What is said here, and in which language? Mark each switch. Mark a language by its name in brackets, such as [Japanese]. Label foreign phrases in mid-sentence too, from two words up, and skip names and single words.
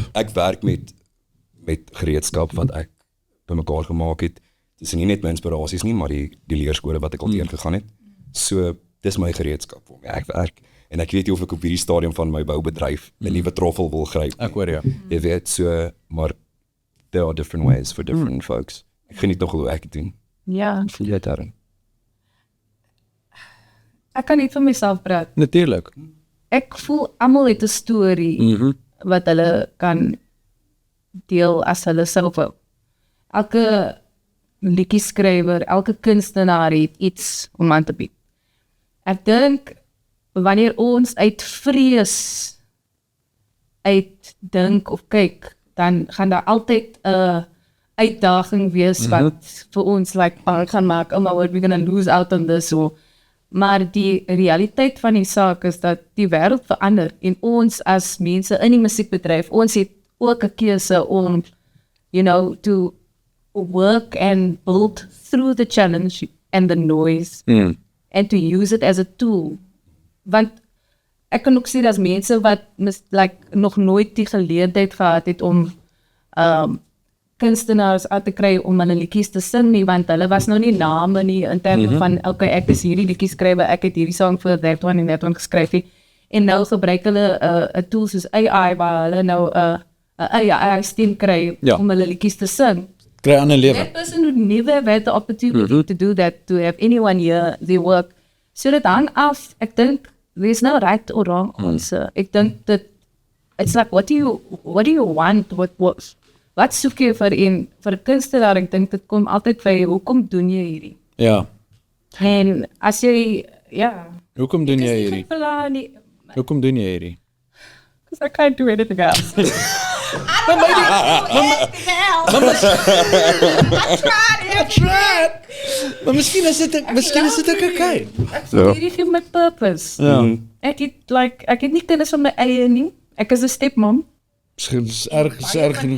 [Afrikaans] ek werk met gereedskap wat ek bymekaar gemaak het. Dis nie net my inspirasies nie, maar die leerskole wat ek al deurgegaan het. So dis my gereedskap waarmee ek werk. En ek weet nie of ek op hierdie stadium van my boubedryf 'n nuwe troffel wil gryp nie. Ek hoor jou. Jy weet, [English] so, maar there are different ways for different folks. [Afrikaans] Ek geniet nog hoe ek het doen. Ja, Voel jy daarin? ek kan nie vir myself praat. Natuurlik. Ek voel almal het 'n storie wat hulle kan deel as hulle self wil. Elke liedjie-skrywer, elke kunstenaar het iets om aan te bied. Ek dink wanneer ons uit vrees uitdink of kyk, dan gaan daar altyd 'n uitdaging wees wat vir ons bang gaan maak, [English] oh my word, we're gonna lose out on this. [Afrikaans] So. Maar die realiteit van die saak is dat die wêreld verander en ons as mense in die musiekbedryf, ons het ook 'n keuse om, [English] to work and build through the challenge and the noise and to use it as a tool. [Afrikaans] Want ek kan ook sê dat mense wat nog nooit die geleentheid gehad het om kunstenaars aan te kry om hulle liedjies te sing nie, want hulle was nou nie name nie in terme van, okay, ek is hierdie liedjies skrywer, ek het hierdie song vir [English] that one [Afrikaans] en [English] that one [Afrikaans] geskryf nie. En nou gebruik hulle 'n tool soos AI waar hulle nou 'n AI stem kry om hulle liedjies te sing. Kry ander lewe. [English] That person would never have had the opportunity to do that, to have anyone hear their work. [Afrikaans] So dit hang af, ek dink, [English] there's no right or wrong answer. [Afrikaans] Ek dink dat, [English] it's like, what do you want, [Afrikaans] wat soek jy vir 'n kunstenaar? Ek dink dit kom altyd vir hoekom doen jy hierdie? Ja. En as jy, Hoekom doen jy hierdie? hierdie? Hoekom doen jy hierdie? [English] Because I can't do anything else. [Afrikaans] Maar miskien is dit ook okay. Hierdie gee my purpose. Ja. Ek het nie kinders van my eie nie. Ek is 'n stepmom. Miskien is erg genoeg.